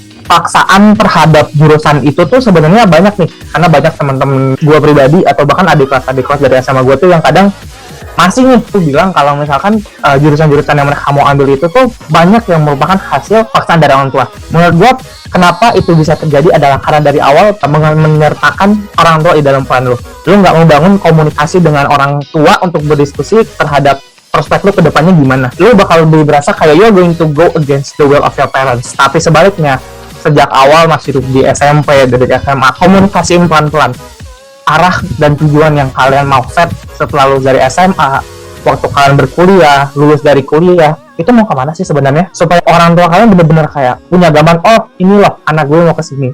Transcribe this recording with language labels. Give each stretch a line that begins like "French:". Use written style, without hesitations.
Indonesian: Paksaan terhadap jurusan itu tuh sebenarnya banyak nih, karena banyak teman-teman gue pribadi atau bahkan adik kelas dari SMA gue tuh yang kadang masih nih tuh bilang kalau misalkan jurusan-jurusan yang mereka mau ambil itu tuh banyak yang merupakan hasil paksaan dari orang tua. Menurut gue, kenapa itu bisa terjadi adalah karena dari awal menyertakan orang tua di dalam plan lu nggak membangun komunikasi dengan orang tua untuk berdiskusi terhadap prospek lu ke depannya gimana. Lu bakal lebih berasa kayak
English: you're going to go against the will of your parents.
Indonesian: Tapi sebaliknya, sejak awal masih di SMP, dari SMA, komunikasiin pelan-pelan arah dan tujuan yang kalian mau set setelah lulus dari SMA, waktu kalian berkuliah, lulus dari kuliah, itu mau kemana sih sebenarnya? Supaya orang tua kalian benar-benar kayak punya gambaran, oh ini loh anak gue mau kesini.